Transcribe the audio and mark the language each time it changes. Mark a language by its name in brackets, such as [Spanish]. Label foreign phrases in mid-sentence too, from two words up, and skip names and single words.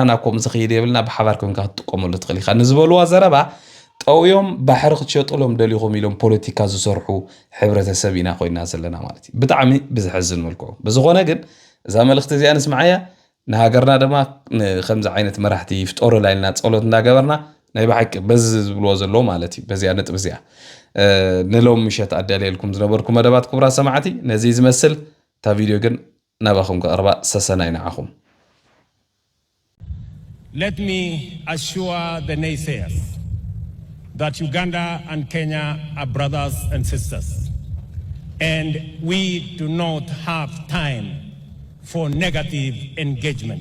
[Tigrinya] ናብ ከምኡ ዝኸይድ የብልና ብሓባር ኮይንካ ክትጥቀመሉ ትኽእል ኢኻ ንዝበልዋ ዘረባ ጠውዮም ባሕሪ ክትሸጥሎም ደሊኹም ኢሎም ፖለቲካ ዝሰርሑ ሕብረተሰብ ኢና ኮይና ዘለና ማለት እዩ ብጣዕሚ ብዝሕዝን መልክዑ ብዝኾነ ግን እዛ መልእኽቲ እዚኣ ንስማዓያ ንሃገርና ድማ ከምዚ ዓይነት መራሕቲ ይፍጠሩ ላይልና ፀሎት እንዳገበርና ናይ ባሕቂ በዚ ዝብልዎ ዘለዎ ማለት እዩ በዚያ ነጥብ እዚኣ ንሎም ምሸት ኣዳልየልኩም ዝነበርኩም መደባት ክቡራት ሰማዕቲ ነዚ ዝመስል እታ ቪድዮ ግን ናባኹም ክቕርባ ሰሰናይ ንዓኹም [English] Let me assure the naysayers that Uganda and Kenya are brothers and sisters, and we do not have time for negative engagement.